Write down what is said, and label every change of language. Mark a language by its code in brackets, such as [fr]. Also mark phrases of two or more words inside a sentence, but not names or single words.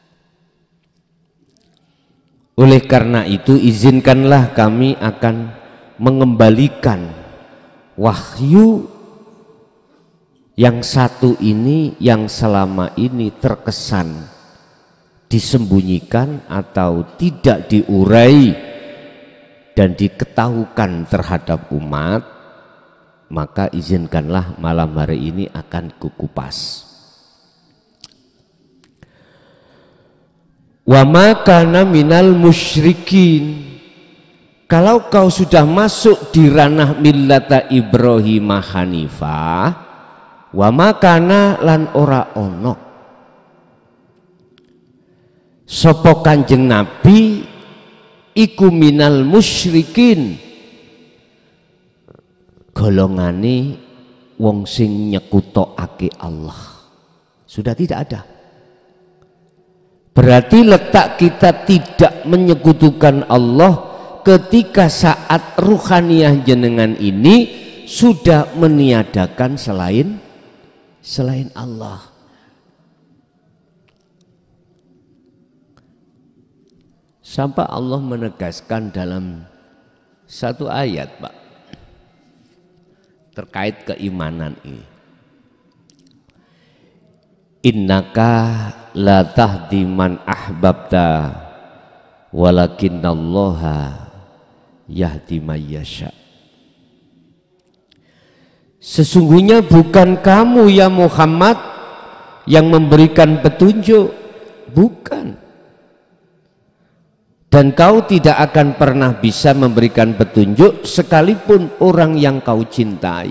[id] Oleh karena itu izinkanlah kami akan mengembalikan wahyu yang 1 ini yang selama ini terkesan disembunyikan atau tidak diurai dan diketahukan terhadap umat, maka izinkanlah malam hari ini akan kukupas. [ar] وما كان من المشركين. [id] Kalau kau sudah masuk di ranah [ar] ملة إبراهيم حنيفا, وما كان [jv] lan ora ono sapa Kanjeng Nabi iku [ar] من المشركين, [jv] golongane wong sing nyekutokake Allah. [id] Sudah tidak ada. Berarti letak kita tidak menyekutukan Allah ketika saat ruhaniah jenengan ini sudah meniadakan selain Allah. Sampai Allah menegaskan dalam satu ayat Pak terkait keimanan ini. [ar] إنك لا تهدي من أحببت ولكن الله يهدي من يشاء. [id] Sesungguhnya bukan kamu ya Muhammad yang memberikan petunjuk, Bukan. Dan kau tidak akan pernah bisa memberikan petunjuk sekalipun orang yang kau cintai.